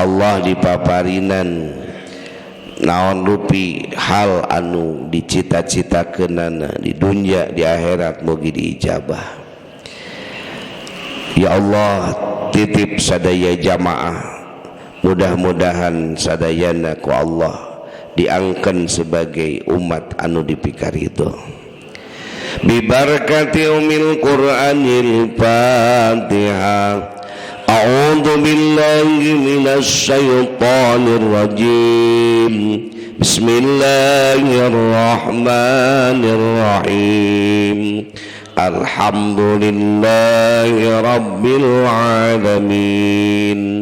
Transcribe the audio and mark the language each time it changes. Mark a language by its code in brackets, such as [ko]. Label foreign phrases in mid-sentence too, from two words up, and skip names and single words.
[su] Ku Allah dipaparinan naon rupi hal anu dicita-citakeunana di dunia di akhirat mugi diijabah. Ya Allah, titip sadaya jamaah, mudah-mudahan sadayana ku Allah diangken sebagai umat anu dipikaridho [ar] ببركة أم القرآن الفاتحة. أعوذ بالله من الشيطان الرجيم. بسم الله الرحمن الرحيم. الحمد لله رب العالمين.